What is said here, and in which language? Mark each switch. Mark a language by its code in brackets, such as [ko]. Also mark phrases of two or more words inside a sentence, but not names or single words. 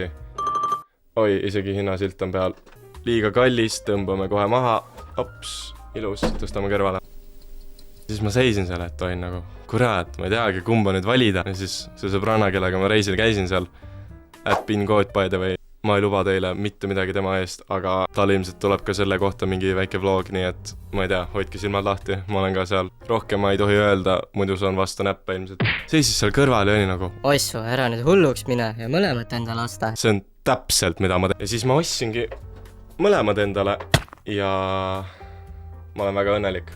[et] Oi, isegi hinnasilt on peal. Liiga kallis, tõmbame kohe maha. Ops, ilus, tõstame kõrvale. Siis ma seisin seal, et olin nagu, kurat, ma ei teagi, kumba nüüd valida. Ja siis see sõbranna, kellega ma reisil käisin seal, @pingood [en] by the way. [et] Ma ei luba teile mitte midagi tema eest, aga tal ilmselt tuleb ka selle kohta mingi väike vlog, nii et ma ei tea, hoidke silmad lahti, ma olen ka seal. Rohkem ma ei tohi öelda, muidu saan vastu näppe ilmselt. Seisis seal kõrval ja oli nagu, Ossu, ära nüüd hulluks mine ja mõlemad endale osta. See on täpselt, mida ma teen. Ja siis ma ostsingi mõlemad endale ja ma olen väga õnnelik.